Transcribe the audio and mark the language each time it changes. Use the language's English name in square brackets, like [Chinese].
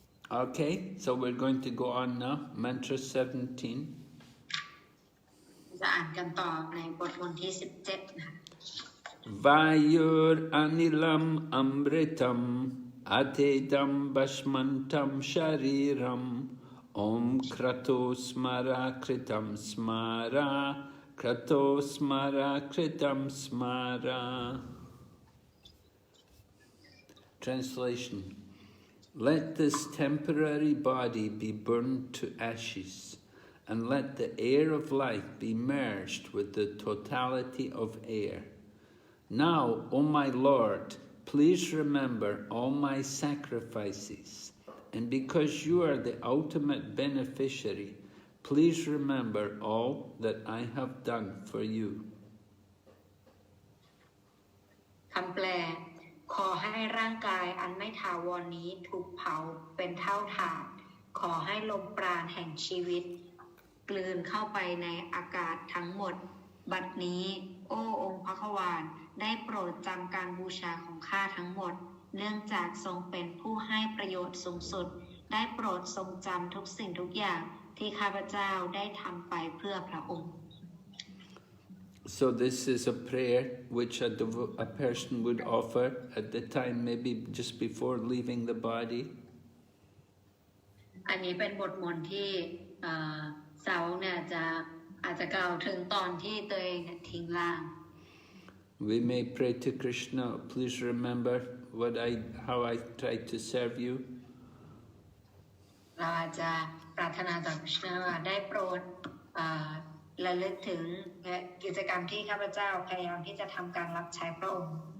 [English] Okay, so we're going to go on now. Mantra 17. [Thai] จะอ่านกันต่อในบทมนต์ที่17นะคะ [Sanskrit] Vayur anilam amritam atedam bashmantam shariram om krato smara kritam smara krato smara kritam smara. [English] Translation. Let this temporary body be burned to ashes, and let the air of life be merged with the totality of air. Now, O my Lord, please remember all my sacrifices, and because you are the ultimate beneficiary, please remember all that I have done for you. [Thai] คำแปลขอให้ร่างกายอันไม่ถาวรนี้ถูกเผาเป็นเท่าฐานขอให้ลมปราณแห่งชีวิตกลืนเข้าไปในอากาศทั้งหมดบัดนี้โอ้องค์พระควานได้โปรดจำการบูชาของข้าทั้งหมดเนื่องจากทรงเป็นผู้ให้ประโยชน์สูงสุดได้โปรดทรงจำทุกสิ่งทุกอย่างที่ข้าพเจ้าได้ทำไปเพื่อพระองค์ [English] So this is a prayer which a person would offer at the time, maybe just before leaving the body. [Thai] อันนี้เป็นบทมนต์ที่สาวเนี่ยอาจจะกล่าวถึงตอนที่ตัวเองทิ้งร่าง [English] We may pray to Krishna, please remember how I tried to serve you. [Thai] เราอาจจะปรารถนาต่อพระเจ้าได้โปรดระลึกถึงกิจกรรมที่ข้าพเจ้าพยายามที่จะทำการรับใช้พระองค์